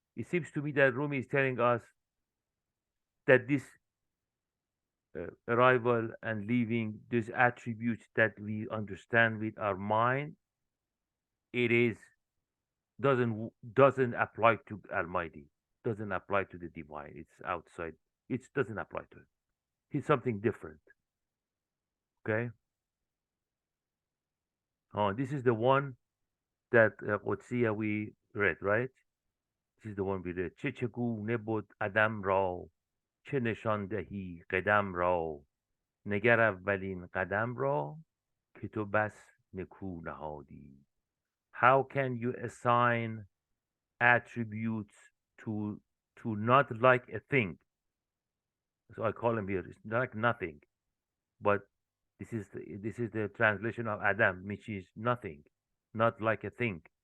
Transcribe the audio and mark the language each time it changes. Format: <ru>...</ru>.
<en>It seems to me that Rumi is telling us that this arrival and leaving, these attributes that we understand with our mind, it is doesn't apply to Almighty, doesn't apply to the divine. It's outside. It doesn't apply to it. It's something different. Okay. Oh, this is the one that Qudsiya we read, right? This is the one we read.</en> <fa>چه چگونه بود عدم را چه نشان دهی قدم را نگر اولین قدم را که تو بس نکو نهادی.</fa> <en>How can you assign attributes to not like a thing? So I call him here. It's like nothing, but this is the translation of Adam, which is nothing, not like a thing.</en>